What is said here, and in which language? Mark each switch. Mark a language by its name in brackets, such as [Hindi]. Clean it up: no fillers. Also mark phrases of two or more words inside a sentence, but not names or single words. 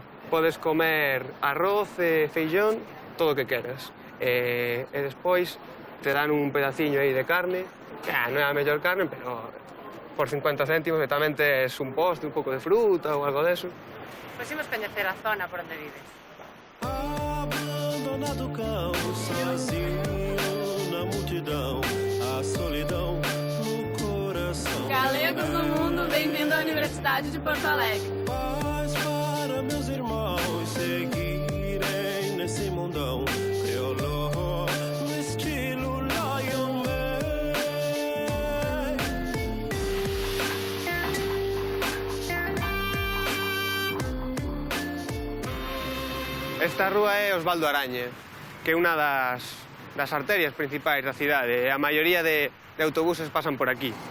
[Galician] Podes comer arroz e feijón, todo o que queras. E despois te dan un pedaciño aí de carne, que non é a mellor carne, pero por 50 céntimos tamén tes un postre, un pouco de fruta ou algo deso. Pois imos coñecer a zona por onde vives. [Portuguese] Abandonado cão, sozinho na multidão, a solidão no coração. Galegos no mundo, bem-vindo à Universidade de Porto Alegre. Paz para meus irmãos seguirem nesse mundão. [Galician] Esta rúa é Osvaldo Araña, que é unha das arterias principais da cidade, e a maioría de autobuses pasan por aquí.